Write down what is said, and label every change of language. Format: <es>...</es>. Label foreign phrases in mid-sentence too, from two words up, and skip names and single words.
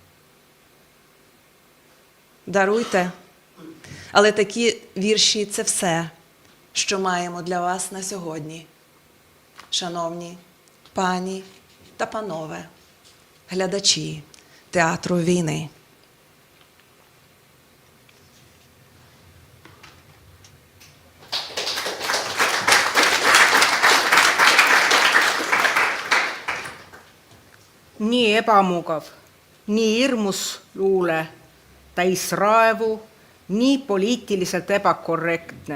<uk>Даруйте, але такі вірші – це все, що маємо для вас на сьогодні. Шановні пані та панове, глядачі театру війни.</uk> <et>Nii ebamugav, nii hirmus luule, täis raevu, nii poliitiliselt ebakorrektne.</et>